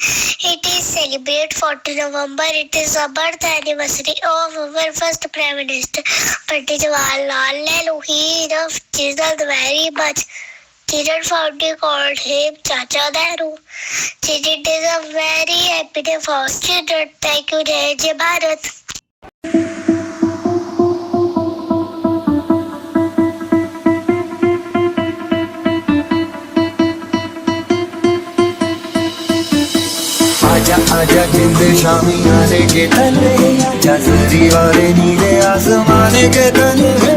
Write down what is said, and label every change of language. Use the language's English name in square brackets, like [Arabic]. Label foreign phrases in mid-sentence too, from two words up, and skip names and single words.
[English] It is celebrated 14 November. It is the birth anniversary of our first Prime Minister, Pandit Jawaharlal Nehru. He loved children very much. Children fondly called him Chacha Nehru. Children is a very happy day for children. Thank you, [Hindi] जय भारत. आजा आजा जिंद शामी आने के तले, आजा जरी वाले नीले आसमाने के तले।